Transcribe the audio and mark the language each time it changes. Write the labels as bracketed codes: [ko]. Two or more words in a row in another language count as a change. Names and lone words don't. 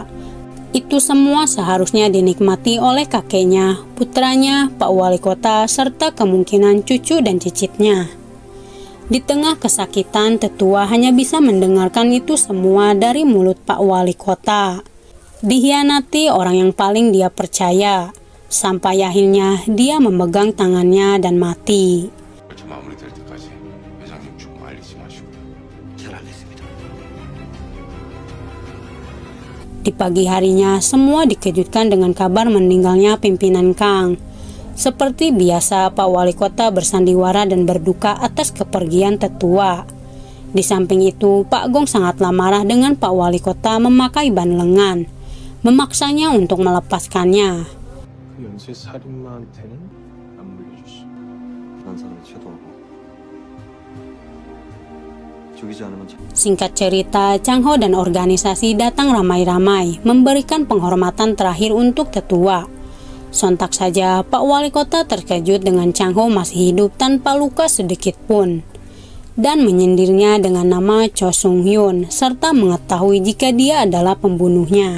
[id] Itu semua seharusnya dinikmati oleh kakeknya, putranya, Pak Wali Kota, serta kemungkinan cucu dan cicitnya. Di tengah kesakitan, tetua hanya bisa mendengarkan itu semua dari mulut Pak Wali Kota. Dikhianati orang yang paling dia percaya, sampai akhirnya dia memegang tangannya dan mati. [ko] 절차 마무리될 때까지 회장님 죽음 알리지 마시고요. 잘 알겠습니다. [id] Di pagi harinya, semua dikejutkan dengan kabar meninggalnya pimpinan Kang. Seperti biasa, Pak Wali Kota bersandiwara dan berduka atas kepergian tetua. Di samping itu, Pak Gong sangatlah marah dengan Pak Wali Kota memakai ban lengan, memaksanya untuk melepaskannya. [ko] 그 연쇄 살인마한테는 안 물려줬어. 난 사람이 최도하고 죽이지 않으면 참. [id] Singkat cerita, Chang Ho dan organisasi datang ramai-ramai memberikan penghormatan terakhir untuk tetua. Sontak saja Pak Wali Kota terkejut dengan Chang Ho masih hidup tanpa luka sedikit pun, dan menyindirnya dengan nama Cho Sung Hyun serta mengetahui jika dia adalah pembunuhnya.